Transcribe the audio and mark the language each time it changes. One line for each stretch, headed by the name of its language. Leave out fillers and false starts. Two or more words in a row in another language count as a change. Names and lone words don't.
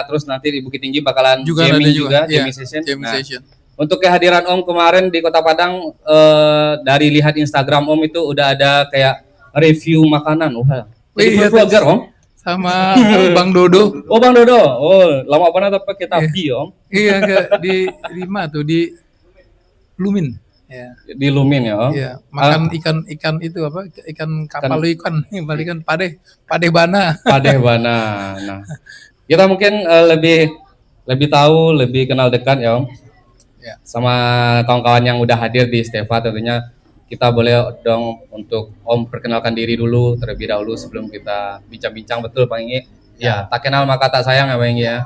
Indonesian: Terus nanti di Bukit Tinggi bakalan jamming juga,
English: jamming session.
Indonesian: Untuk kehadiran Om kemarin di Kota Padang, dari lihat Instagram Om itu udah ada kayak review makanan. Iya, vlogger Om. Sama Bang Dodo. Oh Bang Dodo. Oh, lama banget apa kita Om? Iya, di Lima tuh di Lumin. Ya. Di Lumin ya Om. Iya, makan ikan itu apa?
Minangkabau: Ikan kapal ikan padeh bana. Padeh bana.
Indonesian: Nah, kita mungkin lebih tahu, lebih kenal dekat ya Om. Ya. Sama kawan-kawan yang udah hadir di Steva tentunya kita boleh dong untuk Om perkenalkan diri dulu terlebih dahulu sebelum kita bincang-bincang betul Pak Ingi. Ya, tak kenal maka tak sayang ya Pak Ingi ya.